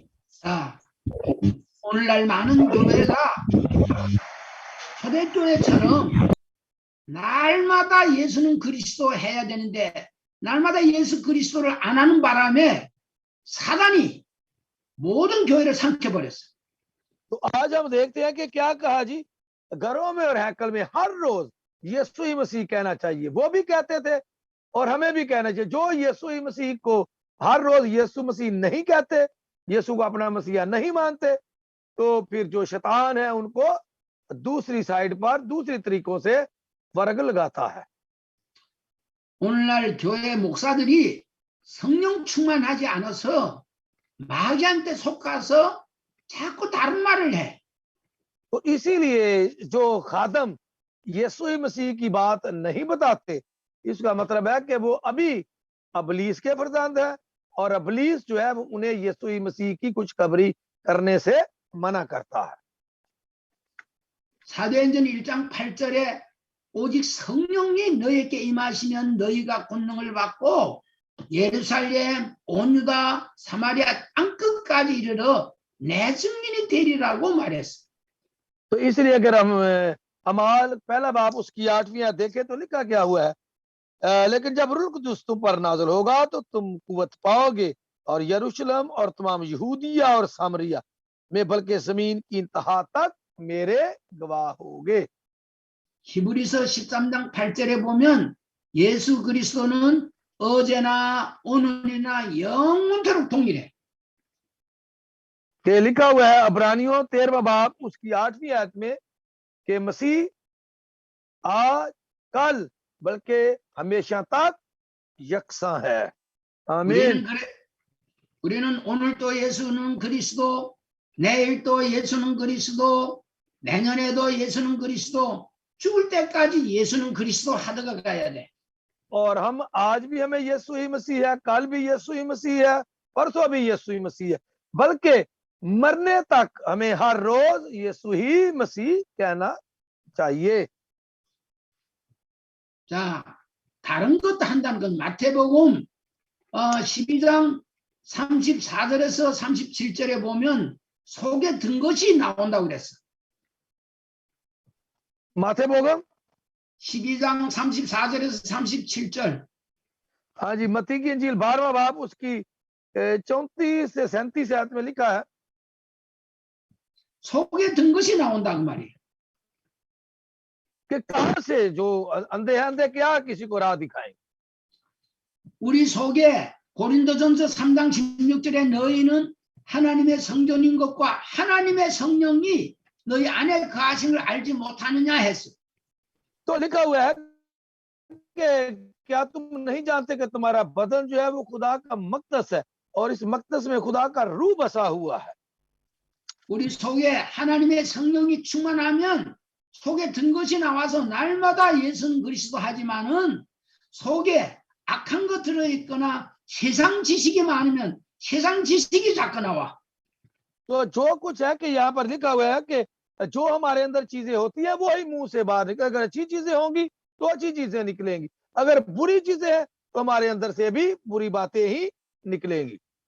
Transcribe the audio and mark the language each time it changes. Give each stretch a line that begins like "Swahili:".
Korean: 자, 오늘날 많은 교회가 초대교회처럼 날마다 예수는 그리스도 해야 되는데 날마다 예수 그리스도를 안 하는 바람에 사단이 모든 교회를 삼켜버렸어요.
Hindi: तो आज हम देखते हैं कि क्या कहा जी, घरों में और हैकल में हर रोज यीशु ही मसीह कहना चाहिए। वो भी कहते थे और हमें भी कहना चाहिए। जो यीशु ही मसीह को हर रोज यीशु मसीह नहीं कहते, यीशु को अपना मसीहा नहीं मानते, तो फिर जो शैतान है उनको दूसरी साइड पर दूसरी तरीकों से वर्ग लगाता है।
Korean: 오늘날 교회 목사들이 성령 충만하지 않아서 마귀한테 속아서 자꾸 다른 말을 해.
Hindi: तो इसीलिए जो खादम यीशु ही मसीह की बात नहीं बताते, इसका मतलब है कि वो अभी अबलीस के फरजंद है और अबलीस जो है वो उन्हें यीशु ही मसीह की कुछ खबरी करने से मना करता है।
Korean: 사도행전 1장 8절에 오직 성령이 너에게 임하시면 너희가 권능을 받고 예루살렘, 온 유다, 사마리아 땅끝까지 이르러 내 증인이 되리라고 말했어.
Hindi: तो इसलिए अगर हम अमाल पहला बाब उसकी 8वीं आयत देखें तो लिखा क्या हुआ है, लेकिन जब रूह कुदूस तुम पर नाज़िल होगा तो तुम कुव्वत पाओगे और यरूशलेम और तमाम यहूदिया और सामरिया में बल्कि जमीन की इंतहा तक मेरे गवाह होगे।
Korean: 히브리서 13장 8절에 보면 예수 그리스도는 어제나 오늘이나 영원토록 동일해.
Hindi: कि लिखा हुआ है अब्रानियों 13वां बाब उसकी 8वीं आयत में कि मसीह आज कल बल्कि हमेशा तक यकसा है। आमीन।
Korean: 우리는 오늘도 예수는 그리스도, 내일도 예수는 그리스도, 내년에도 예수는 그리스도, 죽을 때까지 예수는 그리스도 하다가 가야 돼.
Hindi: और हम आज भी हमें यीशु ही मसीह है, कल भी यीशु ही मसीह है, परसों भी यीशु ही मसीह है, बल्कि मरने तक हमें हर रोज यीशु ही मसीह कहना चाहिए।
Korean: 자, 다른 것도 한다는 건 마태복음 12장 34절에서 37절에 보면 속에 든 것이 나온다고 그랬어. माथेबोगम 12장 34절에서 37절.
Hindi: हाँ जी, मत्ती की इंजील 12वां बाब उसकी 34 से 37 आयत में लिखा है
Korean: 속에 든 것이 나온다 그 말이에요.
Hindi: कि कहां से जो अंधे हैं अंधे क्या किसी को राह दिखाएंगे।
Korean: 우리 속에 고린도전서 3장 16절에 너희는 하나님의 성전인 것과 하나님의 성령이 너희 안에 거하신 걸 알지 못하느냐 했어.
Hindi: तो लिखा हुआ है कि क्या तुम नहीं जानते कि तुम्हारा बदन जो है वो खुदा का मकदस है और इस मकदस में खुदा का रूह बसा हुआ है।
Korean: 우리 속에 하나님의 성령이 충만하면 속에 든 것이 나와서 날마다 예수는 그리스도 하지만은 속에 악한 것 들어있거나 세상 지식이 많으면 세상 지식이 자꾸 나와.
Hindi: तो जो कुछ है कि यहाँ पर लिखा हुआ है कि जो हमारे अंदर चीजें होती है वो ही मुंह से बाहर निकल, अगर अच्छी चीजें होंगी तो अच्छी चीजें निकलेंगी, अगर बुरी चीजें हैं तो हमारे अंदर से भी बुरी बातें ही निकलेंगी।